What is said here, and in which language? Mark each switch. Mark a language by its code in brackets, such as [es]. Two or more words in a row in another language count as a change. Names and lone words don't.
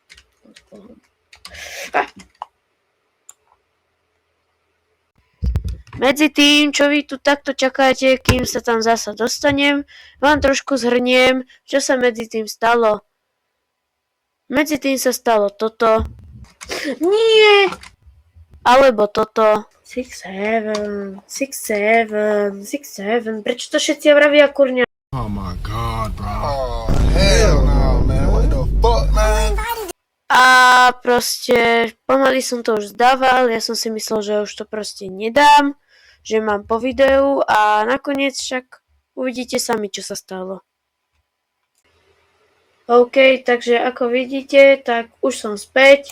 [sk] Medzi tým, čo vy tu takto čakáte, kým sa tam zasa dostanem, vám trošku zhrniem, čo sa medzi tým stalo. Medzi tým sa stalo toto. Nie! Alebo toto. 6-7. Prečo to všetci vravia, kurňa? [en] Oh my god, bro. Oh, hell no, man. What the fuck, man? [sk] A proste pomaly som to už zdával, ja som si myslel, že už to proste nedám, že mám po videu a nakoniec však uvidíte sami, čo sa stalo. OK, takže ako vidíte, tak už som späť.